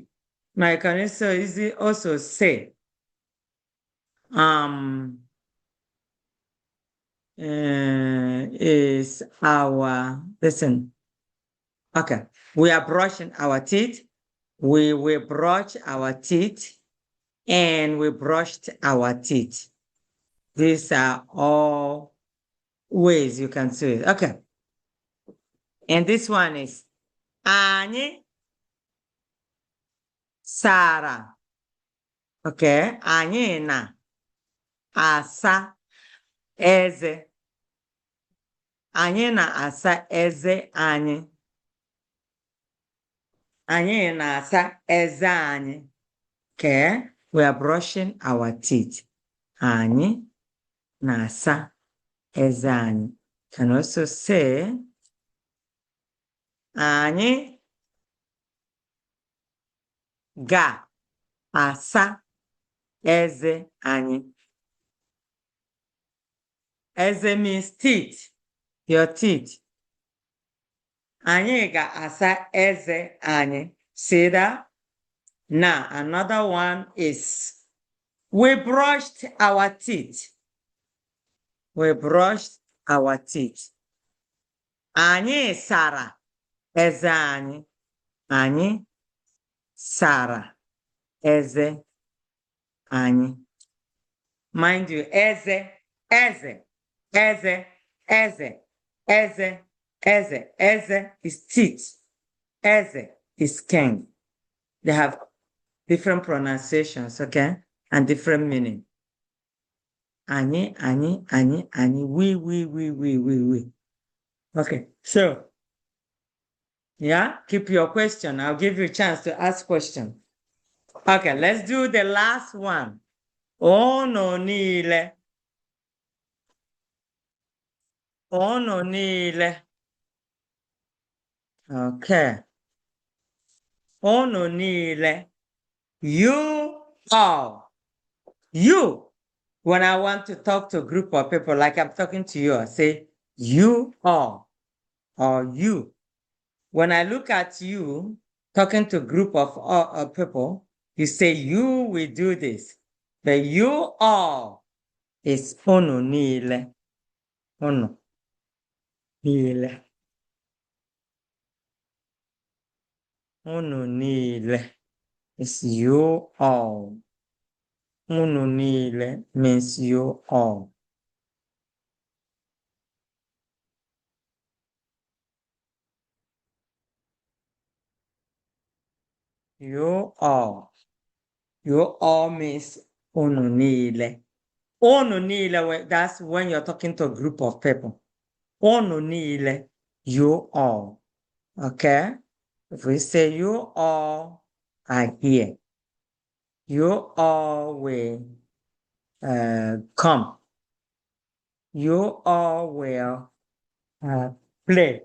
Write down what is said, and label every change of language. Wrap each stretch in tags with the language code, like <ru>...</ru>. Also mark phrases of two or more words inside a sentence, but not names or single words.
<en>Now you can also say, is our, listen, okay, we are brushing our teeth, we will brush our teeth, and we brushed our teeth. These are all ways you can say it. Okay. And this one is,</en> <ig>anyị sara. Okay, anyị na-asa eze. Anyị na-asa eze anyị. Anyị na-asa eze anyị.</ig> <en>Okay, we are brushing our teeth.</en> <ig>Anyị na-asa eze anyị.</ig> <en>Can also say,</en> <ig>anyị ga-asa eze anyị.</ig> <en>Eze means teeth, your teeth.</en> <ig>Anyị ga-asa eze anyị.</ig> <en>See that? Now, another one is, we brushed our teeth. We brushed our teeth.</en> <ig>Anyị sara eze anyị. Anyị sara eze anyị.</ig> <en>Mind you, eze is teeth. Eze is king. They have different pronunciations, okay? And different meaning. Anyị, we. Okay, so, yeah, keep your question. I'll give you a chance to ask question. Okay, let's do the last one.</en> <ig>Ono niile. Ono niile. Okay. Ono niile.</ig> <en>You all. You. When I want to talk to a group of people, like I'm talking to you, I say, you all. Or you. When I look at you, talking to a group of people, you say, you will do this. But you all is</en> <ig>ono niile. Ono niile. Ono niile.</ig> <en>It's you all.</en> <ig>Unu niile</ig> <en>means you all. You all. You all means</en> <ig>unu niile. Unu niile,</ig> <en>that's when you're talking to a group of people.</en> <ig>Unu niile,</ig> <en>you all. Okay? If we say you all are here, you all will come. You all will play.</en>